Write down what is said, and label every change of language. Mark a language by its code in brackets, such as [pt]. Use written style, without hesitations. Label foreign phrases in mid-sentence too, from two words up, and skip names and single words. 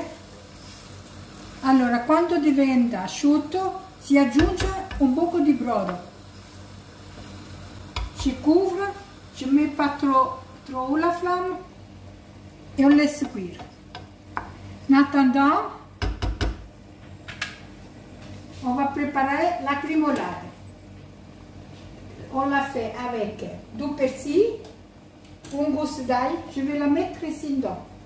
[it] Allora, quando diventa asciutto si aggiunge un poco di brodo. [fr] Je couvre, je ne mets pas trop la flamme et on laisse cuire. En attendant, on va préparer la crémolade. On la fait avec du persil, une gousse d'ail, je vais la mettre ici dedans.